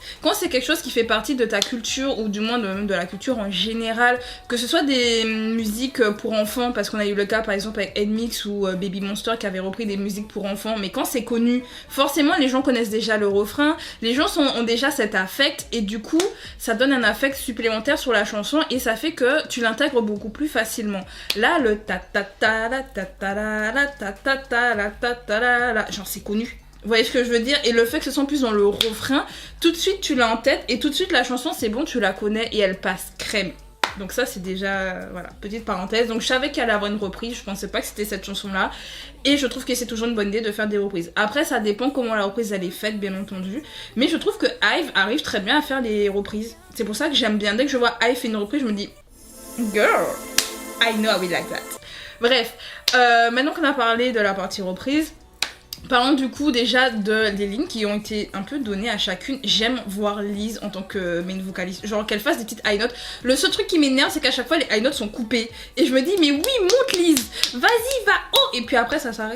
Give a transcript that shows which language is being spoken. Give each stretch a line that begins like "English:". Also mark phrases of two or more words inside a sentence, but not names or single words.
French: Quand c'est quelque chose qui fait partie de ta culture ou du moins de la culture en général, que ce soit des musiques pour enfants, parce qu'on a eu le cas par exemple avec Nmix ou Baby Monster qui avait repris des musiques pour enfants, mais quand c'est connu, forcément les gens connaissent déjà le refrain, les gens ont déjà cet affect et du coup ça donne un affect supplémentaire sur la chanson et ça fait que tu l'intègres beaucoup plus facilement. Là le ta ta ta la ta ta la ta ta ta la ta ta la, genre c'est connu. Vous voyez ce que je veux dire? Et le fait que ce soit plus dans le refrain, tout de suite tu l'as en tête et tout de suite la chanson c'est bon, tu la connais et elle passe crème. Donc ça c'est déjà, voilà, petite parenthèse. Donc je savais qu'il allait avoir une reprise, je pensais pas que c'était cette chanson là. Et je trouve que c'est toujours une bonne idée de faire des reprises. Après ça dépend comment la reprise elle est faite bien entendu. Mais je trouve que IVE arrive très bien à faire les reprises. C'est pour ça que j'aime bien, dès que je vois IVE faire une reprise je me dis
English: girl, I know I will like that.
French: Bref, maintenant qu'on a parlé de la partie reprise, parlons du coup déjà des lignes qui ont été un peu données à chacune. J'aime voir Liz en tant que main vocaliste, genre qu'elle fasse des petites
English: high notes.
French: Le seul truc qui m'énerve c'est qu'à chaque fois les
English: high notes
French: sont coupées. Et je me dis mais oui monte Liz, vas-y va haut. Et puis après ça s'arrête.